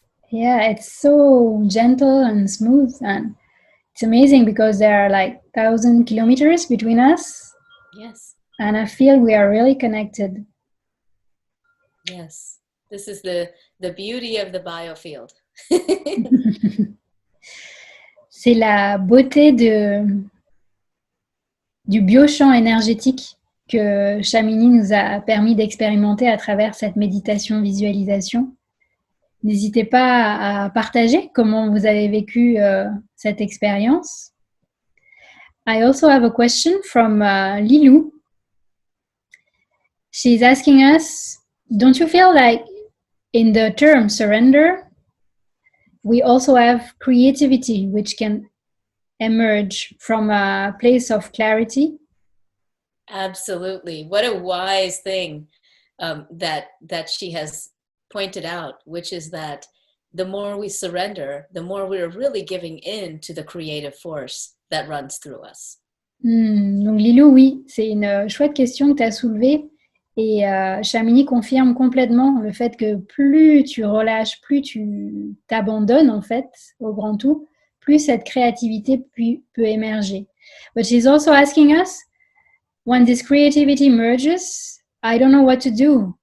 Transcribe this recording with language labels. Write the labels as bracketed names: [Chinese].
[English] Yeah, it's so gentle and smooth, and it's amazing because there are like 1,000 kilometers between us. Yes. And I feel we are really connected. Yes. This is the beauty of the Biofield. [French] C'est la beauté du biochamp énergétique que Shamini nous a permis d'expérimenter à travers cette méditation-visualisation. N'hésitez pas à partager comment vous avez vécu cette expérience. [English] I also have a question from Lilou. She's asking us, don't you feel like in the term surrender, we also have creativity, which can emerge from a place of clarity? Absolutely. What a wise thing that she has pointed out, which is that the more we surrender, the more we're really giving in to the creative force that runs through us. [French] Donc Lilou, oui, c'est une chouette question que tu as soulevée. Et Shamini confirme complètement le fait que plus tu relâches, plus tu t'abandonnes en fait au grand tout, plus cette créativité peut émerger. [English] But she's also asking us, when this creativity emerges, I don't know what to do.